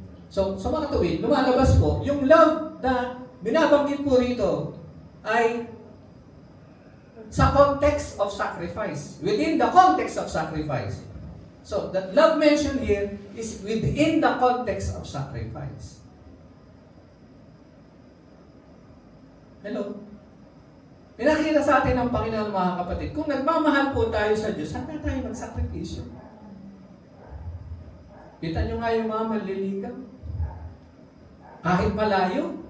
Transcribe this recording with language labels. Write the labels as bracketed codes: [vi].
[tl] So, sa mga tuwid, lumalabas po, yung love na binabanggit po rito ay sa [en] context of sacrifice. Within the context of sacrifice. So, that love mentioned here is within the context of sacrifice. Hello? [tl] Pinakita sa atin ng Panginoon mga kapatid, kung nagmamahal po tayo sa Diyos, handa tayo magsakripisyo. Kita nyo nga yung mga manliligaw. Kahit malayo.